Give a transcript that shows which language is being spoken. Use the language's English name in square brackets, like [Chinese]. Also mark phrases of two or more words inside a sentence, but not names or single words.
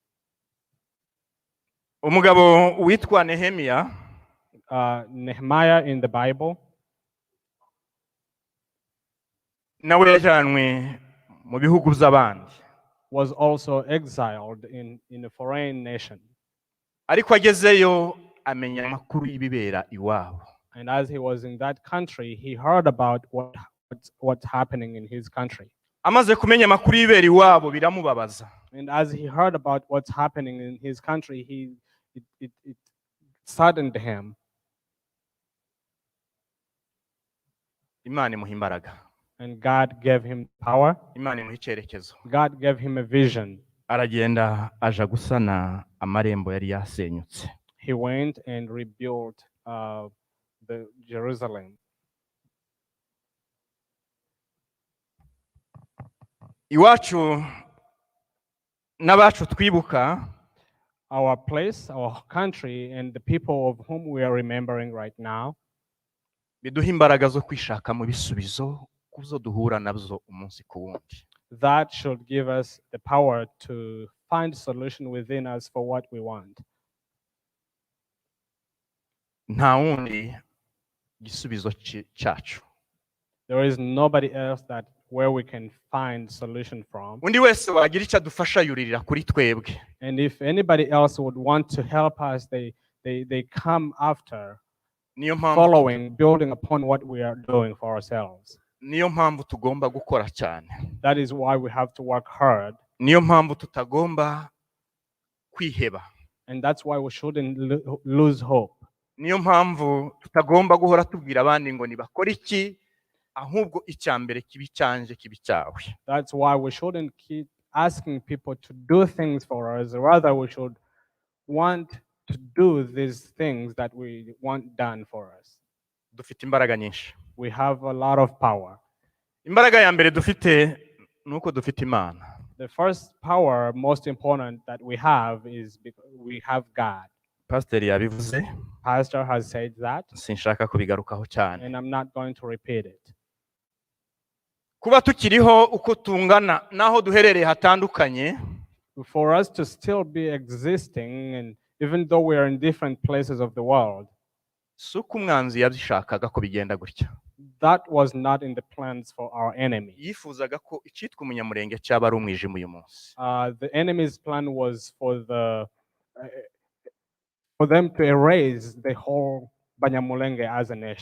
[Kinyarwanda] Umugabo witwa Nehemiya [English] Nehemiah in the Bible [Kinyarwanda] nawe yajyanwe mu bihugu by'abandi, [English] was also exiled in a foreign nation. [Kinyarwanda] ariko agezeyo amenya amakuru y'ibibera iwabo. [English] And as he was in that country, he heard about what's happening in his country. [Kinyarwanda] Amaze kumenya amakuru y'ibibera iwabo biramubabaza. [English] And as he heard about what's happening in his country, it saddened him. [Kinyarwanda] Imana imuha imbaraga, [English] And God gave him power. [Kinyarwanda] Imana imuha icyerekezo. [English] God gave him a vision. [Kinyarwanda] Aragenda aja gusana amarembo yari yasenyutse. [English] He went and rebuilt the Jerusalem. [Kinyarwanda] Iwacu n'abacu twibuka, [English] Our place, our country, and the people of whom we are remembering right now [Kinyarwanda] biduha imbaraga zo kwishaka mu bisubizo kuzo duhura nabyo umunsi ku wundi. [English] that should give us the power to find solution within us for what we want. [Kinyarwanda] Nta wundi gisubizo cyacu. [English] There is nobody else that where we can find solution from. [Kinyarwanda] Undi wese wagira icyo adufasha yuririra kuri twebwe. [English] And if anybody else would want to help us, they come after, [Kinyarwanda] Niyo mpamvu [English] following, building upon what we are doing for ourselves. [Kinyarwanda] niyo mpamvu tugomba gukora cyane. [English] That is why we have to work hard. [Kinyarwanda] Niyo mpamvu tutagomba kwiheba. [English] And that's why we shouldn't lose hope. [Kinyarwanda] Niyo mpamvu tutagomba guhora tubwira abandi ngo nibakora iki, ahubwo icyambere kibi cyanje kibi cyawe. [English] That's why we shouldn't keep asking people to do things for us. Rather, we should want to do these things that we want done for us. [Kinyarwanda] Dufite imbaraga nyinshi. [English] We have a lot of power. [Kinyarwanda] Imbaraga ya mbere dufite nuko dufite Imana. [English] The first power, most important that we have is we have God. [Kinyarwanda] pasiteri yabivuze [English] Pastor has said that, [Kinyarwanda] sinshaka kubigarukaho cyane. [English] and I'm not going to repeat it. [Kinyarwanda] Kuba tukiriho uko tungana naho duherereye hatandukanye, [English] For us to still be existing, and even though we are in different places of the world, [Kinyarwanda] si uko umwanzi yabishakaga ko bigenda gutya. [English] that was not in the plans for our enemy. [Kinyarwanda] Yifuzaga ko icyitwa umunyamurenge cyaba ari umwijima uyu munsi. [English] The enemy's plan was for them to erase the whole Banyamulenge as a nation.